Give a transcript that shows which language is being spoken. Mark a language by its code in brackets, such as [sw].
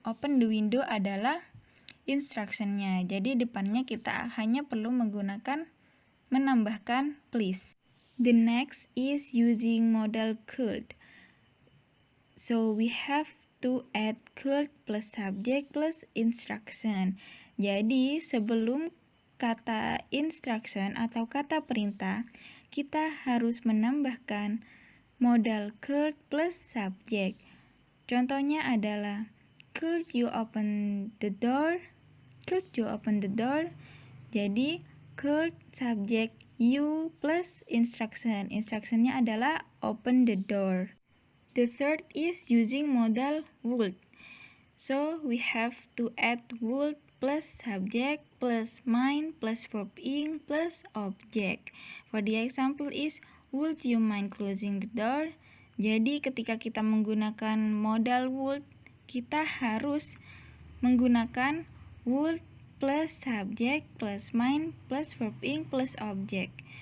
[en] Open the window adalah instruction-nya. [id] Jadi, depannya kita hanya perlu menambahkan please. [en] The next is using modal could. So, we have to add could plus subject plus instruction. [id] Jadi, sebelum kata instruction atau kata perintah, kita harus menambahkan modal [en] could plus subject. [id] Contohnya adalah, [en] could you open the door? Could you open the door? Jadi, could subject you plus instruction. Instructionnya adalah open the door. The third is using modal would. So, we have to add would plus subject plus mind plus verb ing plus object. For the example is, would you mind closing the door? [id] Jadi, ketika kita menggunakan modal would, kita harus menggunakan [en] would plus subject plus mind plus verb ing plus object.